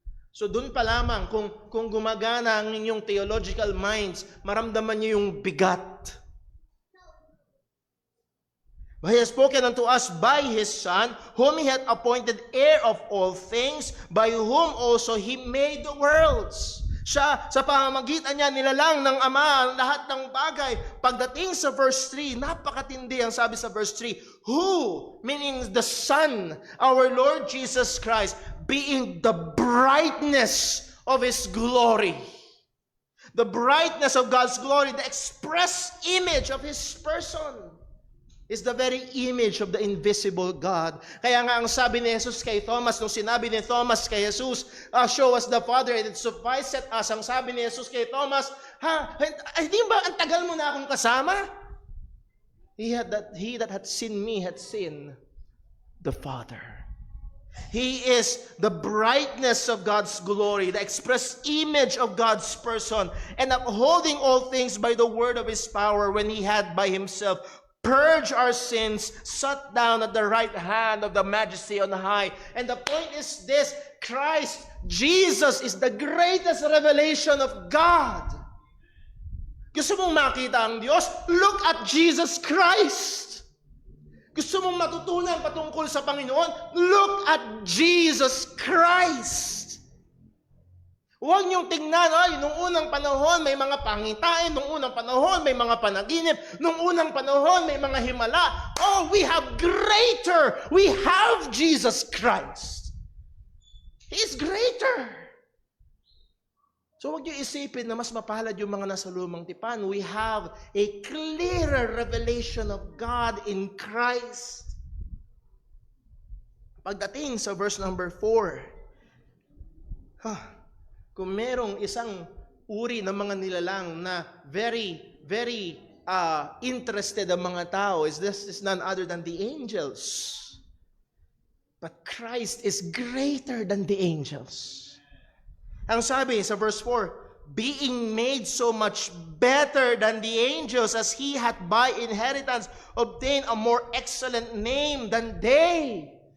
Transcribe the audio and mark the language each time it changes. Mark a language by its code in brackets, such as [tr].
[tl] So dun pa lamang, kung gumagana ang inyong [en] theological minds, [tl] maramdaman niyo yung bigat. [en] But He has spoken unto us by His Son, whom He hath appointed heir of all things, by whom also He made the worlds. [tl] Siya, sa pamamagitan niya, nilalang ng Ama ang lahat ng bagay. Pagdating sa verse 3, [en] napakatindi ang sabi sa verse 3, who, meaning the Son, our Lord Jesus Christ, being the brightness of His glory. The brightness of God's glory, the express image of His person, is the very image of the invisible God. [tl] Kaya nga ang sabi ni Jesus kay Thomas, nung sinabi ni Thomas kay Jesus, [en] show us the Father and it sufficeth us. [tl] Ang sabi ni Jesus kay Thomas, hindi ba ang tagal mo na akong kasama? [en] He that had seen me had seen the Father. He is the brightness of God's glory, the express image of God's person, and upholding all things by the word of His power, when He had by Himself purge our sins, sat down at the right hand of the Majesty on high. And the point is this, Christ, Jesus is the greatest revelation of God. [tl] Gusto mong makita ang Diyos? [en] Look at Jesus Christ. [tl] Gusto mong matutunan patungkol sa Panginoon? [en] Look at Jesus Christ. [tl] Huwag niyong tingnan, nung unang panahon may mga pangitain, nung unang panahon may mga panaginip, nung unang panahon may mga himala. [en] Oh, we have greater. We have Jesus Christ. He is greater. [tl] So huwag niyo isipin na mas mapalad yung mga nasa lumang tipan. [en] We have a clearer revelation of God in Christ. [tl] Pagdating sa verse number 4, kung merong isang uri ng mga nilalang na [en] very, very interested [tl] ang mga tao, [en] this is none other than the angels. But Christ is greater than the angels. [tl] Ang sabi sa verse 4, [en] being made so much better than the angels, as He hath by inheritance obtained a more excellent name than they.